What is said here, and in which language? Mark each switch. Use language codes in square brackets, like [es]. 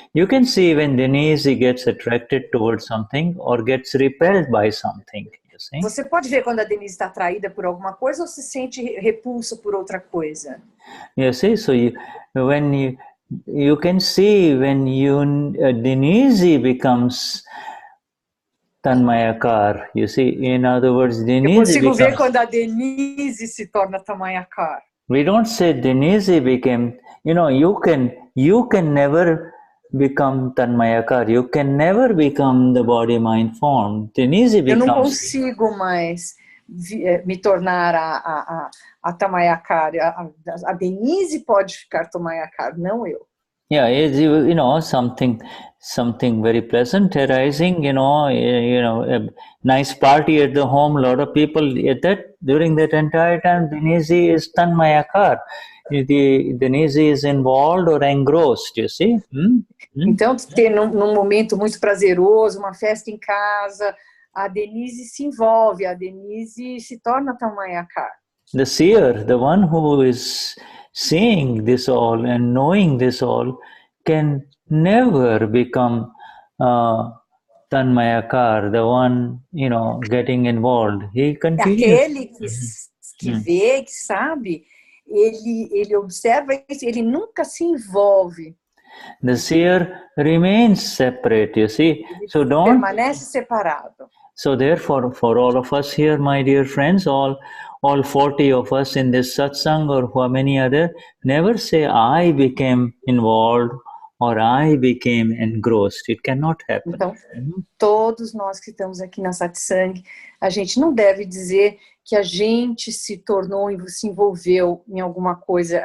[en] You can see when Denize gets attracted towards something or gets repelled by something. You see? [pt] Você pode ver quando a Denize está atraída por alguma coisa ou se sente repulsa por outra coisa. [en] You see, so when you can see when Denize becomes Tanmayakar. You see, in other words, Denize [pt] Eu consigo ver quando a Denize se torna Tanmayakar. [en] We don't say Denize became, you know, you can never become Tanmayakar. You can never become the body, mind, form. Denize becomes... [pt] Eu não consigo mais me tornar a Tanmayakar. A Denize pode ficar Tanmayakar, não eu. [en] Yeah, you know, something very pleasant arising, you know, a nice party at the home, a lot of people during that entire time, Denize is Tanmayakar. Denize is involved or engrossed, you see? [pt] Então, ter num momento muito prazeroso, uma festa em casa, a Denize se envolve, a Denize se torna Tanmayakar. [en] The seer, the one who is seeing this all and knowing this all, can never become Tanmayakar, the one, you know, getting involved. He continues. [pt] Aquele que vê, que sabe, ele observa isso, ele nunca se envolve. [en] The seer remains separate, you see. So [pt] permanece separado. [en] So therefore, for all of us here, my dear friends, all 40 of us in this satsang or how many other, never say I became involved or I became engrossed. It cannot happen. [pt] Então, todos nós que estamos aqui na satsang, a gente não deve dizer que a gente se tornou, se envolveu em alguma coisa.